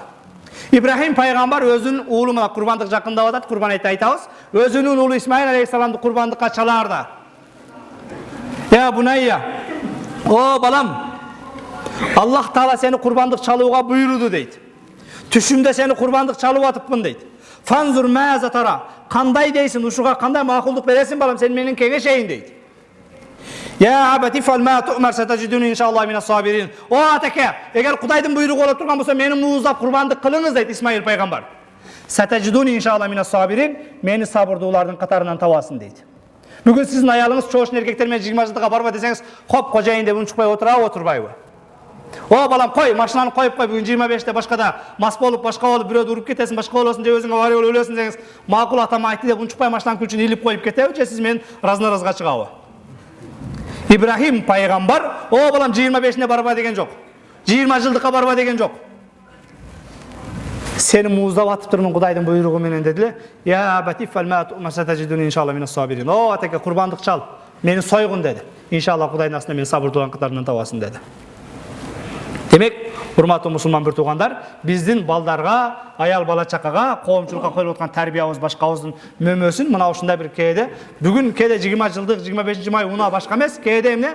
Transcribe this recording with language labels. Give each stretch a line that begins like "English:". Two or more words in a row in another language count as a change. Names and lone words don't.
Kyrgyz: Ибрахим пайгамбар өзүнүн уулу мына курбандык жакындап атат, курбан айт айтабыз. Өзүнүн уулу Исмаил алейхисаламды курбандыкка чалаарда.
Arabic: يا بني,
Kyrgyz: о балам, Аллах Таала сени курбандык чалууга буйруду дейт. Түшүмдө сени курбандык чалып атыпмын дейт.
Arabic: فانظر ماذا ترى,
Kyrgyz: кандай дейсиң, ушуга кандай макулдук бересиң балам, сен менин кеңешейин дейт.
Arabic: يا أبت افعل ما تؤمر ستجدني إن شاء الله من الصابرين.
Kyrgyz: О атаке, эгер Кудайдын буйругу боло турган болсо мени мууздап курбандык кылыңыз дейт Исмаил пайгамбар.
Arabic: ستجدني إن شاء الله من الصابرين,
Kyrgyz: мени сабырдуулардын катарынан табасың дейт. Бүгүн сиздин аялыңыз чоошун эркектер менен 20 жылдыкка барба десеңиз, хоп кожайын деп унчукпай отурабы, отурбайбы? О балам кой, машинаны коюп кой, бүгүн 25-те башкада мас болуп, башка болуп, бирөөдү уруп кетесиң, башка болосуң, же өзүңө авария болуп өлөсүң десеңиз, макул атам айтты деп унчукпай машинанын күчүн илип коюп кетеби, же сиз менен разнаразга чыгабы? Ибрахим пайгамбар, о балам 25-не барба деген жок. 20 жылдыкка барба деген жок. Сени мууздап атып турмун Кудайдын буйругу менен дедиле.
Arabic: يا أبت افعل ما ستجدني إن شاء الله من الصابرين.
Kyrgyz: О атеке курбандык чал, мени сойгун деди. Иншаллах Кудайдын астында мени сабырдуулардын катарынан табасың деди. Демек, урматтуу мусулман бир туугандар, биздин балдарга, аял бала чакага, коомчулукка коюлуп аткан тарбиябыз башкабыздын мөмөсүн мына ушундай бир кээде, бүгүн кээде 20 жылдык, 25 май унаа башка эмес, кээде эмне?